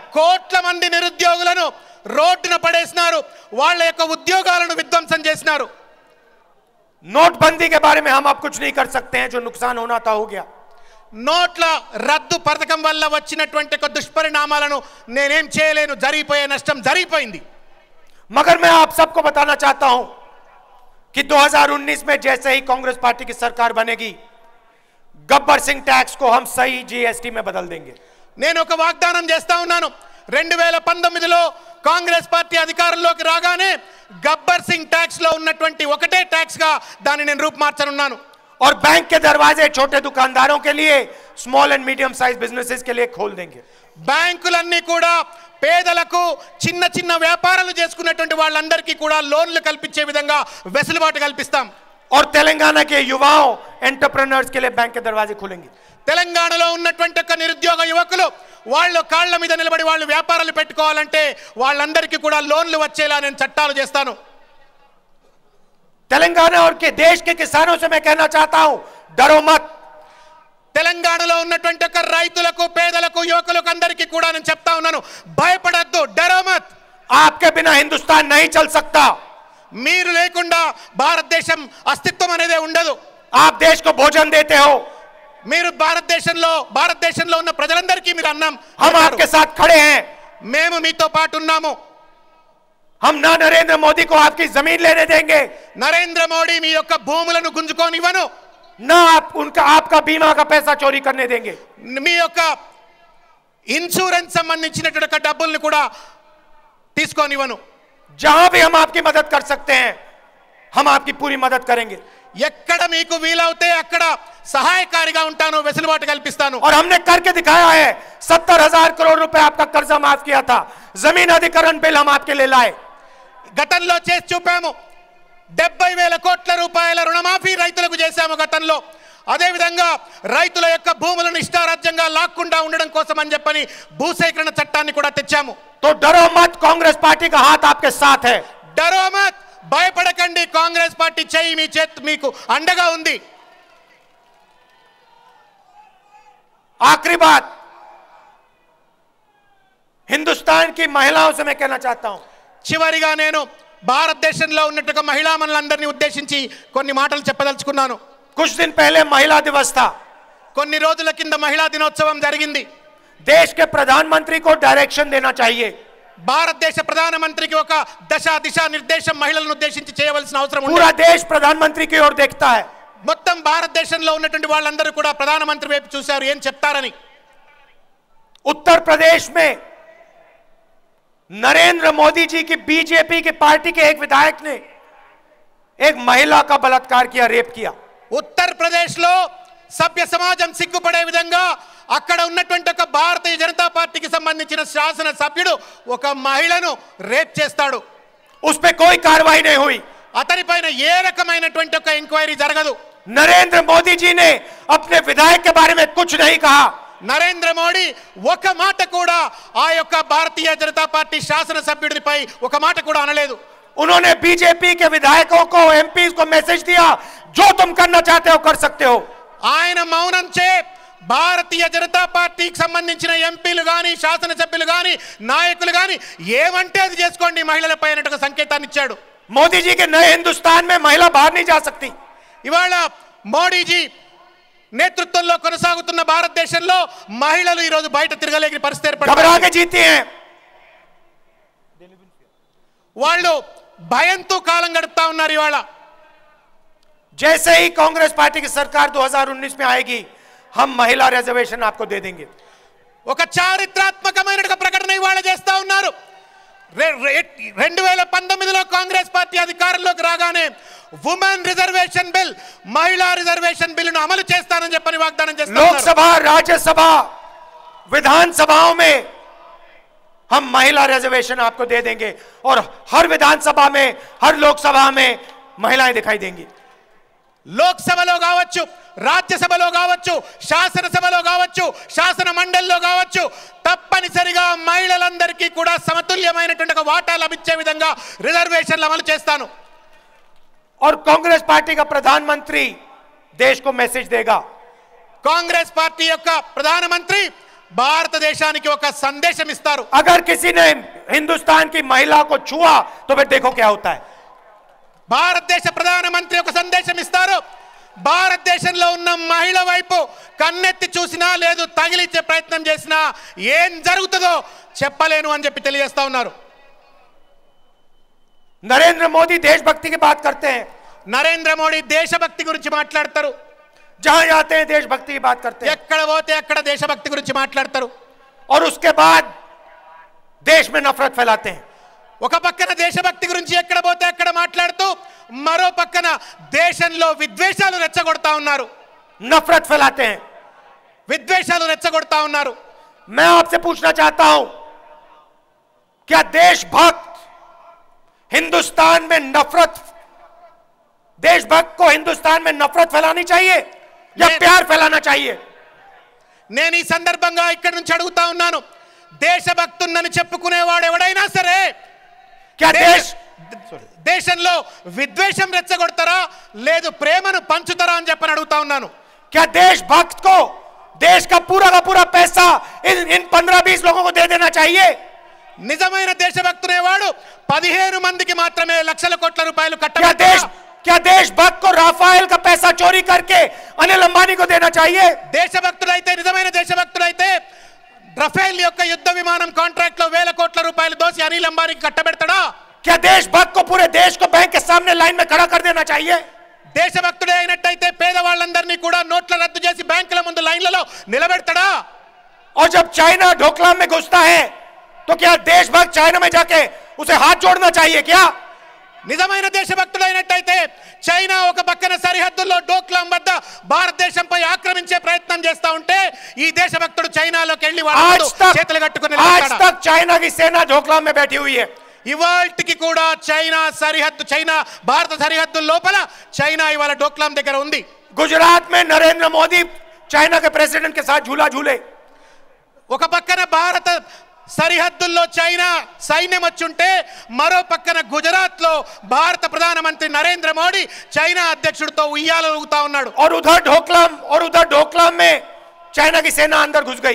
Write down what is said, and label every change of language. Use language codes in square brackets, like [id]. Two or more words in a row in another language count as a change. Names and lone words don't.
[te] కోట్ల మంది నిరుద్యోగులను రోడ్డున పడేసినారు, వాళ్ళ యొక్క ఉద్యోగాలను విధ్వంసం చేసినారు. [hi] नोटबंदी के बारे में हम अब कुछ नहीं कर सकते हैं, जो नुकसान होना था हो गया. [te] నోట్ల రద్దు పథకం వల్ల వచ్చినటువంటి దుష్పరిణామాలను నేనేం చేయలేను, జరిగిపోయే నష్టం జరిగిపోయింది. [hi] मगर मैं आप सबको बताना चाहता हूं कि 2019 में जैसे ही कांग्रेस पार्टी की सरकार बनेगी, गब्बर सिंह टैक्स को हम सही जीएसटी में बदल देंगे. [te] నేను ఒక వాగ్దానం చేస్తా ఉన్నాను. 2019లో కాంగ్రెస్ పార్టీ అధికారంలోకి రాగానే గబ్బర్ సింగ్ ట్యాక్స్ లో ఉన్నటువంటి ఒకటే ట్యాక్స్ గా దాన్ని నేను రూపుమార్చనున్నాను. [hi] और बैंक के दरवाजे छोटे दुकानदारों के लिए, [en] small and medium size businesses [hi] के लिए खोल देंगे. [te] బ్యాంకులన్నీ కూడా పేదలకు, చిన్న చిన్న వ్యాపారాలు చేసుకునేటువంటి వాళ్ళందరికీ కూడా లోన్లు కల్పించే విధంగా వెసులుబాటు కల్పిస్తాం. [hi] और तेलंगाना के युवाओं, एंटरप्रेन्योर्स के लिए बैंक के दरवाजे खुलेंगे. [te] తెలంగాణలో ఉన్నటువంటి ఒక నిరుద్యోగ యువకులు వాళ్ళు కాళ్ళ మీద నిలబడి వాళ్ళు వ్యాపారాలు పెట్టుకోవాలంటే వాళ్ళందరికీ కూడా లోన్లు వచ్చేలా నేను చట్టాలు చేస్తాను. [hi] तेलंगाना और के देश के किसानों से मैं कहना चाहता हूं, डरो मत. [te] తెలంగాణలో ఉన్నటువంటి ఒక రైతులకు, పేదలకు, యువకులకు అందరికీ కూడా నేను చెప్తా ఉన్నాను, భయపడద్దు, [hi] डरो मत. आपके बिना हिंदुस्तान नहीं चल सकता. [te] మీరు లేకుండా భారతదేశం అస్తిత్వం అనేదే ఉండదు. [hi] आप देश को भोजन देते हो, [te] మీరు భారతదేశంలో ఉన్న ప్రజలందరికీ మీరు అన్నం. [hi] हम आपके साथ खड़े हैं. [te] మేము మీతో పాటు ఉన్నాము. [hi] हम ना नरेंद्र मोदी को आपकी जमीन लेने देंगे, [te] నరేంద్ర మోడీ మీ యొక్క భూములను గుంజుకోనివ్వను, [hi] ना आपका बीमा का पैसा चोरी करने देंगे. [te] మీ యొక్క ఇన్సూరెన్స్ సంబంధించినటువంటి డబ్బుల్ని కూడా తీసుకోనివ్వను. [hi] जहां भी हम आपकी मदद कर सकते हैं, हम आपकी पूरी मदद करेंगे. [te] ఎక్కడ మీకు వీలవుతే అక్కడ సహాయకారిగా ఉంటాను, వెసులుబాటు కల్పిస్తాను. [hi] और हमने करके दिखाया है. 70,000 करोड़ रुपए आपका कर्जा माफ किया था, जमीन अधिग्रहण बिल हम आपके लिए लाए. [te] గతంలో చేసి చూపాము. 70,000 కోట్ల రూపాయల రుణమాఫీ రైతులకు చేశాము గతంలో. అదేవిధంగా రైతుల యొక్క భూములను ఇష్టారాజ్యంగా లాక్కుండా ఉండడం కోసం అని చెప్పని భూసేకరణ చట్టాన్ని కూడా తెచ్చాము. [hi] तो डरो मत, कांग्रेस पार्टी का हाथ आपके साथ है. डरो मत, [te] భయపడకండి, కాంగ్రెస్ పార్టీ చేయి మీ చేతి మీకు అండగా ఉంది. [hi] आखिरी बात, हिंदुस्तान की महिलाओं से मैं कहना चाहता हूं, [te] చివరిగా నేను భారతదేశంలో ఉన్నట్టుగా మహిళా మనులందరినీ ఉద్దేశించి కొన్ని మాటలు చెప్పదలుచుకున్నాను. [hi] कुछ दिन पहले महिला दिवस था. [te] కొన్ని రోజుల కింద మహిళా దినోత్సవం జరిగింది. [hi] देश के प्रधानमंत्री को डायरेक्शन देना चाहिए. [te] భారతదేశ ప్రధానమంత్రికి ఒక దిశా నిర్దేశం మహిళలను ఉద్దేశించి చేయవలసిన అవసరం ఉంది. [hi] पूरा देश प्रधानमंत्री की ओर देखता है. [te] మొత్తం భారతదేశంలో ఉన్నటువంటి వాళ్ళందరూ కూడా ప్రధానమంత్రి వైపు చూశారు ఏం చెప్తారని. [hi] उत्तर प्रदेश में नरेंद्र मोदी जी की बीजेपी की पार्टी के एक विधायक ने एक महिला का बलात्कार किया, रेप किया. [te] ఉత్తర్ ప్రదేశ్ లో సభ్య సమాజం సిగ్గుపడే విధంగా అక్కడ ఉన్నటువంటి ఒక భారతీయ జనతా పార్టీకి సంబంధించిన శాసన సభ్యుడు ఒక మహిళను రేప్ చేస్తాడు. [hi] उस पे कोई कार्रवाई नहीं हुई. [te] అతనిపైన ఏ రకమైనటువంటి ఒక ఎంక్వైరీ జరగదు. [hi] नरेंद्र मोदी जी ने अपने विधायक के बारे में कुछ नहीं कहा. [te] నరేంద్ర మోడీ ఒక మాట కూడా ఆ యొక్క భారతీయ జనతా పార్టీ శాసన సభ్యుడిపై ఒక మాట కూడా అనలేదు. [hi] उन्होंने बीजेपी के विधायकों को, एमपीज को मैसेज दिया, जो तुम करना चाहते हो कर सकते हो. [te] ఆయన మౌనం చే భారతీయ జనతా పార్టీకి సంబంధించిన ఎంపీలు గాని, శాసన సభ్యులు గాని, నాయకులు గాని ఏమంటే అది చేసుకోండి మహిళలపై అన్నట్టు సంకేతాన్ని ఇచ్చాడు. [hi] मोदी जी के नए हिंदुस्तान में महिला बाहर नहीं जा सकती. [te] ఇవాళ మోడీజీ నేతృత్వంలో కొనసాగుతున్న భారతదేశంలో మహిళలు ఈ రోజు బయట తిరగలేని పరిస్థితి [hi] घबरा [te] ఏర్పడింది. [hi] के जीती हैं. [te] వాళ్ళు భయంతో కాలం గడుపుతా ఉన్నారు. ఇవాళ [hi] जैसे ही कांग्रेस पार्टी की सरकार 2019 में आएगी, हम महिला रिजर्वेशन आपको दे देंगे. [te] ఒక చారిత్రాత్మకమైన ప్రకటన ఇవాళ చేస్తా ఉన్నారు. 2019లో కాంగ్రెస్ పార్టీ అధికారంలోకి రాగానే [en] women reservation bill, [te] మహిళా రిజర్వేషన్ బిల్లును అమలు చేస్తానని చెప్పని వాగ్దానం చేస్తున్నారు. [hi] लोकसभा, राज्यसभा, विधानसभाओं में हम महिला रिजर्वेशन आपको दे देंगे और हर विधानसभा में, हर लोकसभा में महिलाएं दिखाई देंगी. [te] లోక్సభలో కావచ్చు, రాజ్యసభలో కావచ్చు, శాసనసభలో కావచ్చు, శాసన మండలిలో కావచ్చు, తప్పనిసరిగా మహిళలందరికీ కూడా సమతుల్యమైనటువంటి ఒక వాటా లభించే విధంగా రిజర్వేషన్లు అమలు చేస్తాను. [hi] और कांग्रेस पार्टी का प्रधानमंत्री देश को मैसेज देगा. [te] కాంగ్రెస్ పార్టీ యొక్క ప్రధానమంత్రి భారతదేశానికి ఒక సందేశం ఇస్తారు. [hi] अगर किसी ने हिंदुस्तान की महिला को छुआ तो फिर देखो क्या होता है. [te] భారతదేశ ప్రధానమంత్రి ఒక సందేశం ఇస్తారు. భారతదేశంలో ఉన్న మహిళ వైపు కన్నెత్తి చూసినా లేదు తగిలించే ప్రయత్నం చేసినా ఏం జరుగుతుందో చెప్పలేను అని చెప్పి తెలియజేస్తా ఉన్నారు. [hi] नरेंद्र मोदी देशभक्ति की बात करते हैं. [te] నరేంద్ర మోడీ దేశభక్తి గురించి మాట్లాడతారు. [hi] जहां जाते हैं देशभक्ति की बात करते हैं [te] ఎక్కడ పోతే అక్కడ దేశభక్తి గురించి మాట్లాడతారు. [hi] और उसके बाद देश में नफरत फैलाते हैं. [te] ఒక పక్కన దేశభక్తి గురించి ఎక్కడ పోతే అక్కడ మాట్లాడుతూ మరో పక్కన దేశంలో విద్వేషాలు రెచ్చగొడతా ఉన్నారు. [hi] नफरत फैलाते हैं. [te] విద్వేషాలు రెచ్చగొడతా ఉన్నారు. [hi] मैं आपसे पूछना चाहता हूं, क्या देशभक्त हिंदुस्तान में नफरत, देशभक्त को हिंदुस्तान में नफरत फैलानी चाहिए या प्यार फैलाना चाहिए? [te] నేను ఈ సందర్భంగా ఇక్కడి నుంచి అడుగుతా ఉన్నాను, దేశభక్తున్నని చెప్పుకునేవాడు ఎవడైనా సరే [hi] क्या [te] దేశంలో విద్వేషం రెచ్చగొడతారా లేదు ప్రేమను పంచుతారా అని చెప్పని అడుగుతా ఉన్నాను. [hi] क्या देशभक्त को देश का पूरा पैसा इन 15-20 लोगों को दे देना चाहिए? [te] నిజమైన దేశభక్తునేవాడు 15 మందికి మాత్రమే లక్షల కోట్ల రూపాయలు కట్టబెట్టాలి. [hi] क्या देशभक्त को राफेल का पैसा चोरी करके अनिल अंबानी को देना चाहिए? [te] దేశభక్తుడైతే, నిజమైన దేశభక్తుడైతే రఫేల్ యొక్క యుద్ధ విమానం కాంట్రాక్ట్ లో వేల కోట్ల రూపాయలు దోసి అనిల్ అంబానీకి కట్టబెడతాడా? [hi] क्या देशभक्त को पूरे देश को बैंक के सामने लाइन में खड़ा कर देना चाहिए? [te] దేశభక్తుడే అయినట్టయితే పేదవాళ్ళందరినీ కూడా నోట్ల రద్దు చేసి బ్యాంకుల ముందు లైన్లలో నిలబెడతాడా? [hi] और जब चाइना ढोकलाम में घुसता है तो क्या देशभक्त चाइना में जाके उसे हाथ जोड़ना चाहिए क्या? [te] నిజమైన దేశభక్తుడైనట్టయితే చైనా ఒక పక్కన సరిహద్దుల్లో డోక్లాం వద్ద భారతదేశంపై ఆక్రమించే ప్రయత్నం చేస్తా ఉంటే ఈ దేశభక్తుడు చైనాలోకి వెళ్ళి చేతులు కట్టుకుని [hi] आज तक चाइना की सेना ढोकलाम में बैठी हुई है. [te] ఇవాల్టికి కూడా చైనా భారత సరిహద్దు లోపల చైనా ఇవాళ డోక్లాం దగ్గర ఉంది. [hi] गुजरात में नरेंद्र मोदी चाइना के प्रेसिडेंट के साथ झूला झूले. [te] ఒక పక్కన భారత సరిహద్దుల్లో చైనా సైన్యం వచ్చుంటే మరో పక్కన గుజరాత్ లో భారత ప్రధానమంత్రి నరేంద్ర మోడీ చైనా అధ్యక్షుడితో ఉయ్యాలు ఊగుతా ఉన్నాడు. [hi] और उधर ढोकलाम में चाइना की सेना अंदर घुस गई.